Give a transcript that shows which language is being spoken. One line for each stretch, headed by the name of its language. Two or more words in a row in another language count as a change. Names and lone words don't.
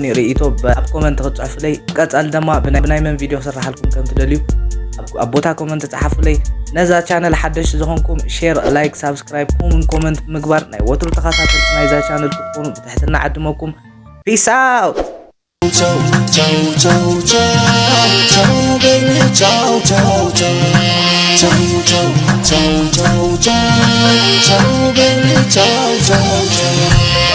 Tigrinya: ርእይቶ ኣብ ኮመንት ክትፅሕፉለይ ቀጻል ድማ ብናይ መን ቪድዮ ክስራሓልኩም ከም ትደልዩ ኣብ ቦታ ኮመንት ተጻሕፉለይ ነዛ ቻነል ሓደሽቲ ዝኾንኩም
English: share like subscribe comment
Tigrinya: ምግባር ናይ ወትሩ ተኸታተልቲ ናይዛ ቻነል ክትኮኑ ብትሕትና ዓድመኩም
English: peace out
Italian: Ciao, ciao, ciao, ciao, ciao, baby, ciao, ciao, ciao, ciao, ciao, ciao, ciao, ciao, ciao, baby, ciao, ciao, ciao.